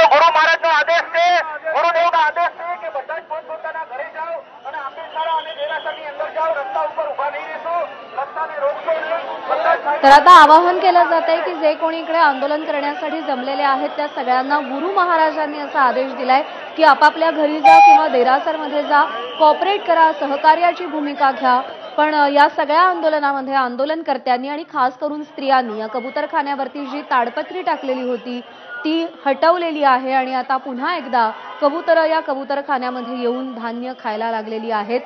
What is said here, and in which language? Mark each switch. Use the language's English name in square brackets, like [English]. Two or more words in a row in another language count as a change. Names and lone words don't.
[Gujarati] ગુરુ મહારાજનો આદેશ છે, ગુરુદેવનો આદેશ છે કે બધા જ પોતપોતાના ઘરે જાઓ અને આંબેડકર અને દેરાસરની અંદર જાઓ. રસ્તા ઉપર ઉભા નહીં રહેશો, રસ્તાને રોકશો નહીં. [Marathi] तर आता आवाहन केलं जात आहे की जे कोणी इकडे आंदोलन करण्यासाठी जमलेले आहेत त्या सगळ्यांना गुरु महाराजांनी असा आदेश दिलाय की आपापल्या घरी जा किंवा देरासरमध्ये जा, कॉपरेट करा, सहकार्याची भूमिका घ्या. पण या सगळ्या आंदोलनामध्ये आंदोलनकर्त्यांनी आणि खास करून स्त्रियांनी या कबूतरखान्यावरती जी ताडपत्री टाकलेली होती ती हटवलेली आहे आणि आता पुन्हा एकदा कबूतर या कबूतरखान्यामध्ये येऊन धान्य खायला लागलेली आहेत.